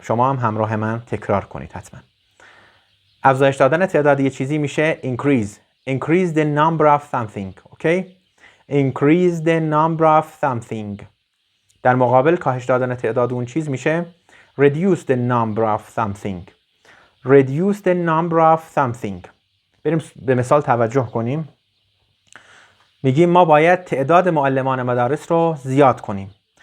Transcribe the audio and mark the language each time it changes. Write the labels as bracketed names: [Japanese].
[Persian] شما هم همراه من تکرار کنید حتما. افزایش دادن تعداد یه چیزی میشه increase. [English] Increase the number of something. Okay? Increase the number of something. [Persian] در مقابل کاهش دادن تعداد اون چیز میشه reduce the number of something. [English] Reduce the number of something. [Persian] بریم به مثال توجه کنیم. میگیم ما باید تعداد معلمان مدارس رو زیاد کنیم.